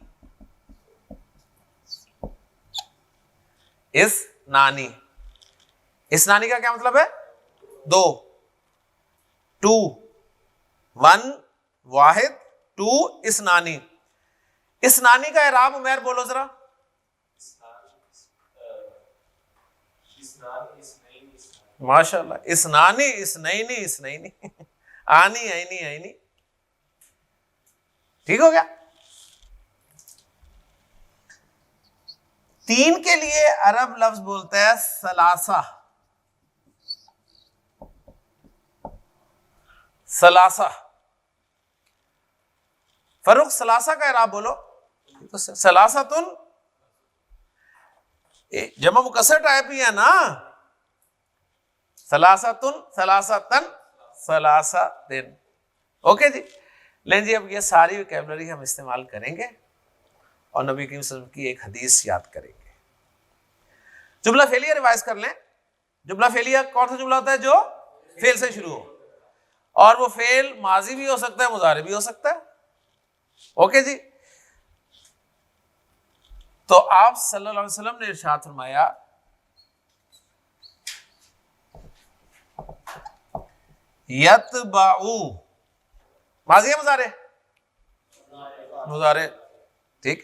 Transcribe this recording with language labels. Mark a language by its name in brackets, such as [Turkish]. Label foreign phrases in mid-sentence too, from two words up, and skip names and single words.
[Hindi] इसनानी, इसनानी का क्या मतलब है, 2, 2, 1 वाहिद, 2 इसनानी। इसनानी का इराब उमैर बोलो जरा। [Arabic] माशाल्लाह, اثنانِ، اثنينِ، اثنينِ، انِ, ينِ، ينِ, [Hindi] ठीक हो गया। 3 के लिए अरब लफ्ज बोलता है सलासा। सलासा, फरुख, सलासा का इराब बोलो। तो सलासातुन जमा मुकस्सर टाइप ही है ना, [Arabic] ثلاثةٌ، ثلاثةً، ثلاثةٍ. [Hindi] ओके जी, लें जी, अब ये सारी वोकैबुलरी हम इस्तेमाल करेंगे और [Arabic] نبي كريم صلى الله عليه وسلم [Hindi] की एक हदीस याद करेंगे। जुमला फेलिया रिवाइज कर लें। जुमला फेलिया कौन सा जुमला होता है, जो फेल से शुरू हो, और वो फेल माजी भी हो सकता है, मुजारे भी हो सकता है। ओके जी, तो आप [Arabic] صلى الله عليه وسلم [Hindi] ने इरशाद फरमाया, यतबाउ, माजी है मुजारे, मुजारे, ठीक।